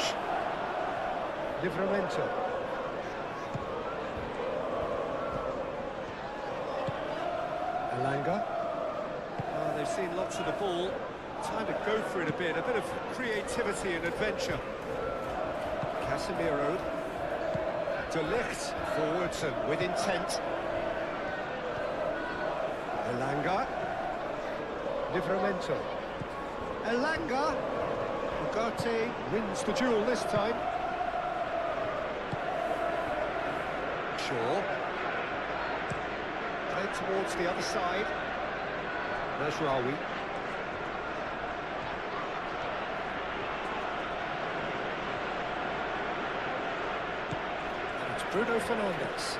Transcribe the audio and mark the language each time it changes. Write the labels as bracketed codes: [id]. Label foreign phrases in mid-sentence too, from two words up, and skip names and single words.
[en] Livramento. Alanga. Oh, they've seen lots of the ball. Time to go for it a bit of creativity and adventure. Casemiro. De Ligt forwards and with intent. Alanga. Livramento. Elanga. Ugarte wins the duel this time. Shaw. Played towards the other side. Mazraoui. And it's Bruno Fernandes.